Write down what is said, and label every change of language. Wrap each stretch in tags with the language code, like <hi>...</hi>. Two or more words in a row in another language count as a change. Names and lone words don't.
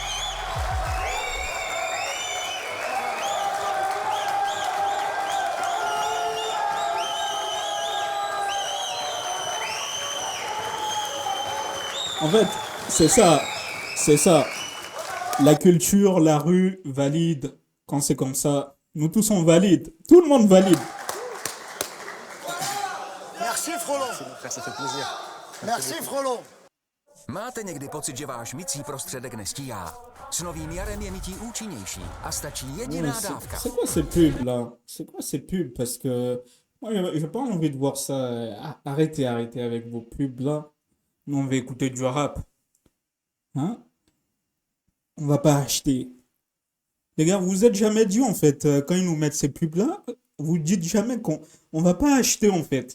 <fr>En fait, c'est ça. La culture, la rue valide quand c'est comme ça. Nous tous on valide. Tout le monde valide. Merci Frollo. Frère, ça fait plaisir. Merci Frollo.</fr> <cs>Máte někdy pocit, že váš mycí prostředek nestíhá? S novým jarem je mytí účinnější a stačí jediná dávka.</cs> <fr>C'est quoi ces pubs là? C'est quoi ces pubs? Parce que moi j'ai pas envie de voir ça. Arrêtez avec vos pubs là. Nous on va écouter du rap. Hein? On va pas acheter. Les gars, vous vous êtes jamais dit en fait, quand ils nous mettent ces pubs là, vous dites jamais qu'on va pas acheter en fait.</fr>